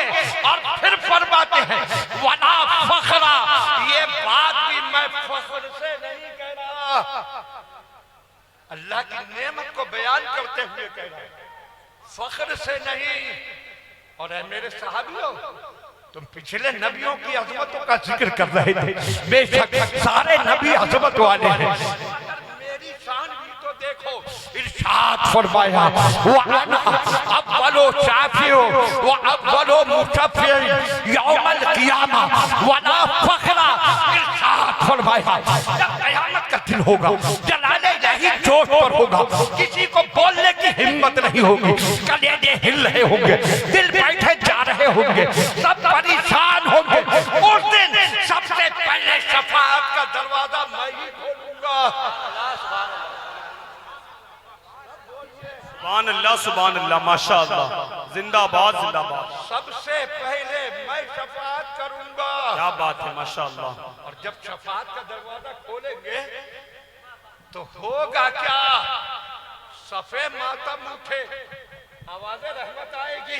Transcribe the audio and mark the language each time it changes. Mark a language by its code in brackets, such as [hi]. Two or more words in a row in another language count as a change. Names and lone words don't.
[hi] और फिर फरमाते हैं [ar] ولا فخرا, [hi] ये बात भी मैं फख्र से नहीं कह रहा, अल्लाह की नेमत को बयान करते हुए कह रहा हूं, फख्र से नहीं। और है मेरे सहाबियों, तुम पिछले नबियों की अजमतों का जिक्र कर रहे थे, बेशक सारे नबी अजमत वाले हैं, मेरी शान भी तो देखो। इरशाद फरमाया [ar] وأنا أول شافع وأول مشفع يوم القيامة ولا فخرا. [hi] इरशाद फरमाया जब क़यामत का दिन होगा, जलाले यही जोश पर होगा, किसी को बोलने की हिम्मत नहीं होगी, कलेजे हिल रहे होंगे, दिल बैठे जा रहे होंगे, सब परेशान होंगे। उस दिन सबसे पहले शफाअत का दरवाजा मैं ही खोलूंगा। [ar] سبحان الله، سبحان الله، ما شاء الله, [hi] जिंदाबाद जिंदाबाद। सबसे पहले मैं शफाअत करूंगा। क्या बात है, माशाअल्लाह। और जब शफाअत का दरवाजा खोलेंगे तो होगा क्या? सफे मातम उठे, आवाज़े रहमत आएगी।